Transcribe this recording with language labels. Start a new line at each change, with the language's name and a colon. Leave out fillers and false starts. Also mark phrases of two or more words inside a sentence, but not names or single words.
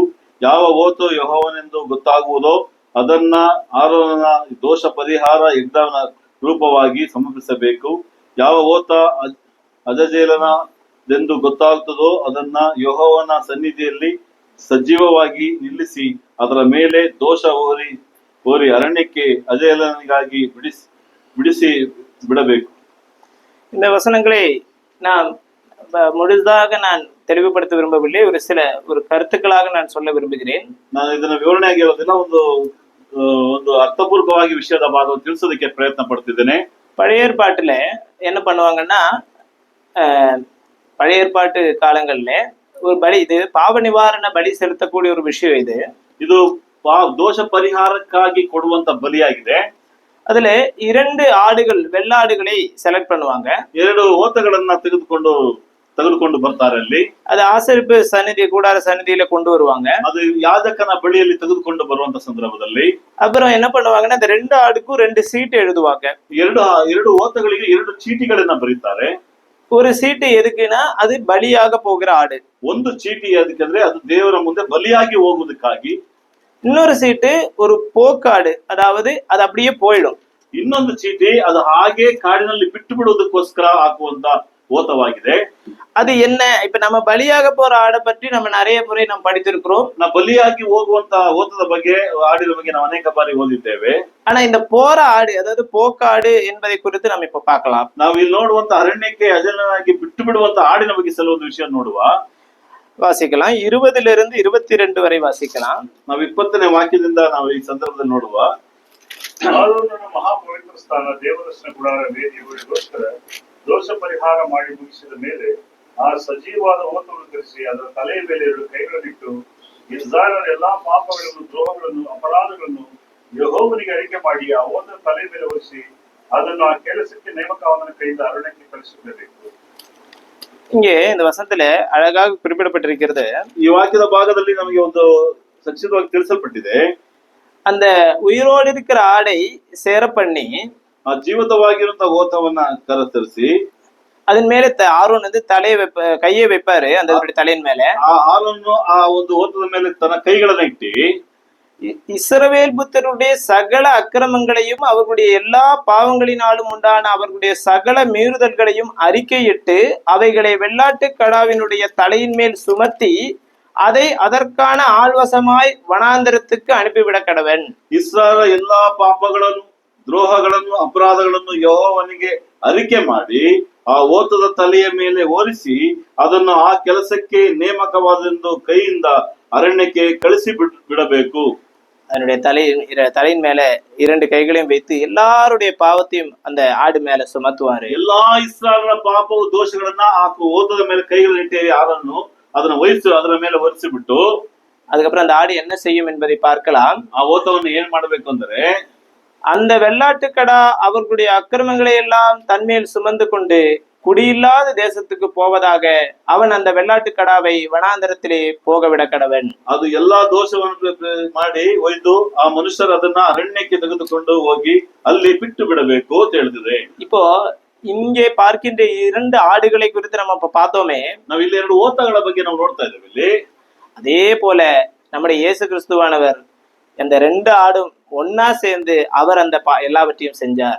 Kannada: ಯಾವ ಹೋತು ಯೆಹೋವನೆಂದು ಗೊತ್ತಾಗುವುದೋ ಅದನ್ನ ಆರೋನನ ದೋಷ ಪರಿಹಾರ ಯಜ್ಞದ ರೂಪವಾಗಿ ಸಮರ್ಪಿಸಬೇಕು. ಯಾವ ಹೋತ ಅಜಜೇಲನದೆಂದು ಗೊತ್ತಾಗುತ್ತದೋ ಅದನ್ನ ಯೆಹೋವನ ಸನ್ನಿಧಿಯಲ್ಲಿ ಸಜೀವವಾಗಿ ನಿಲ್ಲಿಸಿ ಅದರ ಮೇಲೆ ದೋಷ ಹೋರಿ ಅರಣ್ಯಕ್ಕೆ ಅಜೇಲನಿಗಾಗಿ ಬಿಡಿಸಿ ಬಿಡಬೇಕು.
Tamil: இந்த வசனங்களை நான் முழுதாக நான் தெளிவுபடுத்த விரும்பவில்லை. ஒரு கருத்துக்களாக நான் சொல்ல விரும்புகிறேன்.
Kannada: ನಾನು ಇದನ್ನ ವಿವರಣೆಯಾಗಿ ಹೇಳೋದಿಲ್ಲ, ಒಂದು ಅರ್ಥಪೂರ್ವಕವಾಗಿ ವಿಷಯದ ಭಾಗವನ್ನು ತಿಳಿಸೋದಕ್ಕೆ ಪ್ರಯತ್ನ ಪಡ್ತಿದ್ದೇನೆ.
Tamil: பழைய ஏற்பாட்டுல என்ன பண்ணுவாங்கன்னா, பழைய ஏற்பாட்டு காலங்கள்ல ஒரு பலி, இது பாவ நிவாரண பலி செலுத்தக்கூடிய ஒரு விஷயம். இது
Kannada: ದೋಷ ಪರಿಹಾರಕ್ಕಾಗಿ ಕೊಡುವಂತ ಬಲಿಯಾಗಿದೆ.
Tamil: அதுல 2 ஆடுகள், வெள்ளாடுகளை செலக்ட் பண்ணுவாங்க.
Kannada: 2 ಓತಗಳನ್ನ ತೆಗೆದುಕೊಂಡು ಬರ್ತಾರೆ. ಅಲ್ಲಿ
Tamil: அது ஆசரிப்பு சந்நிதி, கூடார சந்நிதியில கொண்டு வருவாங்க.
Kannada: ಅದು ಯಾಜಕನ ಬಳಿಯಲ್ಲಿ ತೆಗೆದುಕೊಂಡು ಬರುವಂತ ಸಂದರ್ಭದಲ್ಲಿ
Tamil: அப்புறம் என்ன பண்ணுவாங்கன்னா, அந்த 2 ஆடுக்கும் 2 சீட்டு எழுதுவாங்க.
Kannada: 2 ಓತಗಳಿಗೆ 2 ಚೀಟಿಗಳನ್ನ ಬರೀತಾರೆ.
Tamil: ஒரு சீட்டு எதுக்குன்னா, அது பலியாக போகிற ஆடு.
Kannada: ಒಂದು ಚೀಟಿ ಅದಕ್ಕೆ ಅದು ದೇವರ ಮುಂದೆ ಬಲಿಯಾಗಿ ಹೋಗುವುದಕ್ಕಾಗಿ.
Tamil: இன்னொரு சீட்டு ஒரு போக்காடு, அதாவது அது அப்படியே போயிடும்.
Kannada: ಇನ್ನೊಂದು ಚೀಟಿ ಅದು ಹಾಗೆ ಕಾಡಿನಲ್ಲಿ ಬಿಟ್ಟು ಬಿಡುವುದಕ್ಕೋಸ್ಕರ ಹಾಕುವಂತ ಓತವಾಗಿದೆ.
Tamil: அது என்ன, இப்ப நம்ம பலியாக போற ஆடை பற்றி நம்ம நிறைய முறை நாம் படித்திருக்கிறோம்.
Kannada: ನಾವು ಬಲಿಯಾಗಿ ಹೋಗುವಂತ ಓತದ ಬಗ್ಗೆ, ಆಡಿನ ಬಗ್ಗೆ ನಾವು ಅನೇಕ ಬಾರಿ ಓದಿದ್ದೇವೆ.
Tamil: ஆனா இந்த போற ஆடு, அதாவது போக்காடு என்பதை குறித்து நம்ம இப்ப பார்க்கலாம்.
Kannada: ನಾವು ಇಲ್ಲಿ ನೋಡುವಂತ ಅರಣ್ಯಕ್ಕೆ ಅಜೇಲನಾಗಿ ಬಿಟ್ಟು ಬಿಡುವಂತ ಆಡಿನ ಬಗ್ಗೆ ಕೆಲವೊಂದು ವಿಷಯ ನೋಡುವ.
Tamil: வாசிக்கலாம். 20 22 வரை வாசிக்கலாம்.
Kannada: ನಾವು 20ನೇ ವಾಕ್ಯದಿಂದ ನಾವು ಈ ಸಂದರ್ಭದಲ್ಲಿ ನೋಡುವ. ಆರೋನನ ಮಹಾಪವಿತ್ರ ಸ್ಥಾನ ದೇವದರ್ಶನ ಗುಡಾರ ವೇದಿಗೋಸ್ಕರ ದೋಷ ಪರಿಹಾರ ಮಾಡಿ ಮುಗಿಸಿದ ಮೇಲೆ ಆ ಸಜೀವವಾದ ಹೋತವನ್ನು ಧರಿಸಿ ಅದರ ತಲೆಯ ಮೇಲೆ 2 ಕೈಗಳನ್ನಿಟ್ಟು ಇಸ್ರಾಯೇಲರ ಎಲ್ಲಾ ಪಾಪಗಳನ್ನು, ದ್ರೋಹಗಳನ್ನು, ಅಪರಾಧಗಳನ್ನು ಯೆಹೋವನಿಗೆ ಅರಿಕೆ ಮಾಡಿ ಆ ಹೋತದ ತಲೆಯ ಮೇಲೆ ಒರೆಸಿ ಅದನ್ನು ಆ ಕೆಲಸಕ್ಕೆ ನೇಮಕವಾದನ ಕೈಯಿಂದ ಅರಣ್ಯಕ್ಕೆ ಕಳಿಸಿಬಿಡಬೇಕು.
Tamil: இங்கே இந்த வசனத்துல அழகாக குறிப்பிடப்பட்டிருக்கிறது.
Kannada: ಈ ವಾಕ್ಯದ ಭಾಗದಲ್ಲಿ ನಮಗೆ ಒಂದು ಸಂಕ್ಷಿಪ್ತವಾಗಿ ತಿಳಿಸಲ್ಪಟ್ಟಿದೆ.
Tamil: அந்த உயிரோடு இருக்கிற ஆடை சேர பண்ணி,
Kannada: ಆ ಜೀವಿತವಾಗಿರುವಂತಹ ಓತವನ್ನ ಕತ್ತರಿಸಿ
Tamil: அதன் மேல ஆரோன் வந்து கையை வைப்பாரு அந்த தலையின் மேல.
Kannada: ಆ ಆರೋನು ಆ ಒಂದು ಓತದ ಮೇಲೆ ತನ್ನ ಕೈಗಳನ್ನ ಇಟ್ಟು
Tamil: இஸ்ரவேல் புத்தருடைய சகல அக்கிரமங்களையும் அவர்களுடைய எல்லா பாவங்களினாலும் உண்டான அவர்களுடைய சகல மீறுதல்களையும் அறிக்கையிட்டு அவைகளை வெள்ளாட்டு கடாவினுடைய தலையின் மேல் சுமத்தி அதை அதற்கான ஆள்வசமாய் வனாந்தரத்துக்கு அனுப்பிவிட கடவன்.
Kannada: ಇಸ್ರಾಯೇಲರ ಎಲ್ಲಾ ಪಾಪಗಳನ್ನು, ದ್ರೋಹಗಳನ್ನು, ಅಪರಾಧಗಳನ್ನು ಯೆಹೋವನಿಗೆ ಅರಿಕೆ ಮಾಡಿ ಆ ಓತದ ತಲೆಯ ಮೇಲೆ ಹೋರಿಸಿ ಅದನ್ನು ಆ ಕೆಲಸಕ್ಕೆ ನೇಮಕವಾದೆಂದು ಕೈಯಿಂದ ಅರಣ್ಯಕ್ಕೆ ಕಳಿಸಿ ಬಿಡಬೇಕು.
Tamil: அதனுடைய தலையின் மேல 2 கைகளையும் வைத்து எல்லாருடைய பாவத்தையும் அந்த ஆடு மேல சுமத்துவாரு.
Kannada: ಎಲ್ಲಾ ಇಸ್ರಾಯೇಲರ ಪಾಪವು ದೋಷಗಳನ್ನ ಆ ಓತದ ಮೇಲೆ ಕೈಗಳನ್ನಿಟ್ಟು ಯಾರನ್ನು ಅದರ ಮೇಲೆ ಒರೆಸಿಬಿಟ್ಟು
Tamil: அதுக்கப்புறம் அந்த ஆடு என்ன செய்யும் என்பதை பார்க்கலாம்.
Kannada: ಆ ಓತವನ್ನು ಏನ್ ಮಾಡ್ಬೇಕು ಅಂದ್ರೆ,
Tamil: அந்த வெள்ளாட்டுக்கடா அவர்களுடைய அக்கிரமங்களை எல்லாம் தன்மேல் சுமந்து கொண்டு குடியில்லாத தேசத்துக்கு போவதாக அவன் அந்த வெள்ளாட்டுக்கடாவை வனாந்தரத்திலே போக விட கடவன்.
Kannada: ಅದು ಎಲ್ಲಾ ದೋಷವನ್ನು ಮಾಡಿ ಒಯ್ದು ಆ ಮನುಷ್ಯರು ಅದನ್ನ ಅರಣ್ಯಕ್ಕೆ ತೆಗೆದುಕೊಂಡು ಹೋಗಿ ಅಲ್ಲಿ ಬಿಟ್ಟು ಬಿಡಬೇಕು ಅಂತ ಹೇಳಿದ್ರೆ.
Tamil: இப்போ இங்கே பார்க்கின்ற 2 ஆடுகளை குறித்து நம்ம இப்ப பார்த்தோமே,
Kannada: ನಾವ್ ಇಲ್ಲಿ 2 ಓತಗಳ ಬಗ್ಗೆ ನಾವು ನೋಡ್ತಾ ಇದ್ದೇವೆ ಇಲ್ಲಿ.
Tamil: அதே போல நம்முடைய இயேசு கிறிஸ்துவானவர் அந்த 2 ஆடும் ஒன்னா சேர்ந்து அவர் அந்த எல்லாவற்றையும் செஞ்சார்.